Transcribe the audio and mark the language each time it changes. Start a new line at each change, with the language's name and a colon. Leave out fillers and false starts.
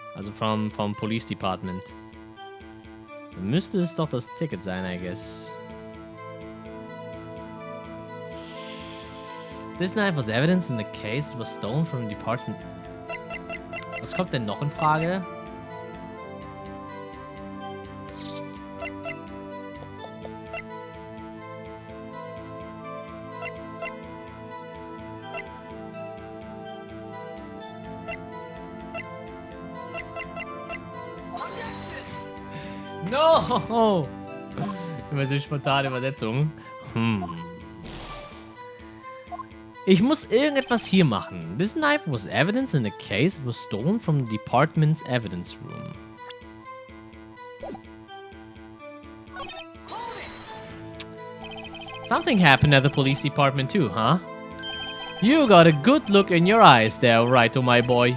German: Also vom Police Department. Dann müsste es doch das Ticket sein,
English: I guess. This knife was evidence in the case. It was stolen from the department.
German: Was kommt denn noch in Frage?
English: No!
German: Immer so spontane Übersetzung. Ich muss irgendetwas hier machen.
English: This knife was evidence in a case. It was stolen from the department's evidence room. Something happened at the police department too, huh? You got a good look in your eyes there, Wright, my boy.